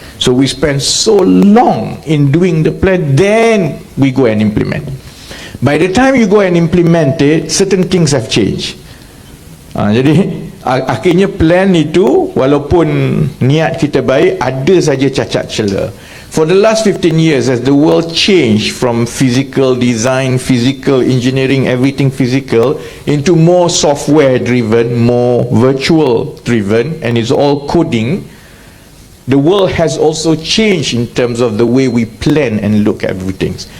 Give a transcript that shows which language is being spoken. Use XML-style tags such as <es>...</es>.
<en>So we spend so long in doing the plan, then we go and implement. By the time you go and implement it, certain things have changed.</en> <id>Jadi akhirnya plan itu, walaupun niat kita baik, ada saja cacat celah.</id> <en>For the last 15 years, as the world changed from physical design, physical engineering, everything physical, into more software driven, more virtual driven, and it's all coding, the world has also changed in terms of the way we plan and look at everything.</en>